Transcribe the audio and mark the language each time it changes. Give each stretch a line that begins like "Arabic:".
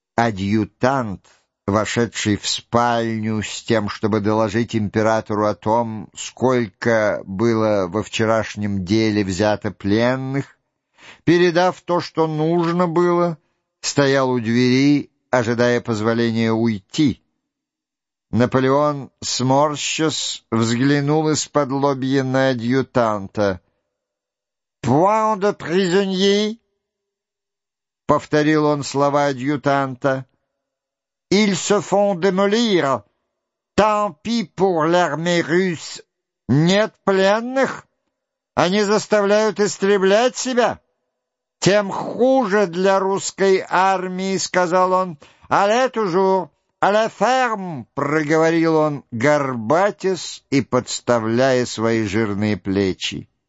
Russian: Адъютант, вошедший в спальню с тем, чтобы доложить императору о том, сколько было во вчерашнем деле взято пленных, передав то, что нужно было, стоял у двери, ожидая позволения уйти. Наполеон, сморщась, взглянул из-под лобья на адъютанта.
French: «Point de prisonnier!»
Russian: — повторил он слова адъютанта.
French: «Ils se font démolir. Tant pis pour l'armée russe.
Russian: Нет пленных? Они заставляют истреблять себя? Тем хуже для русской армии», — сказал он. «Allez toujours, allez ferme», — проговорил он, горбатясь и подставляя свои жирные плечи.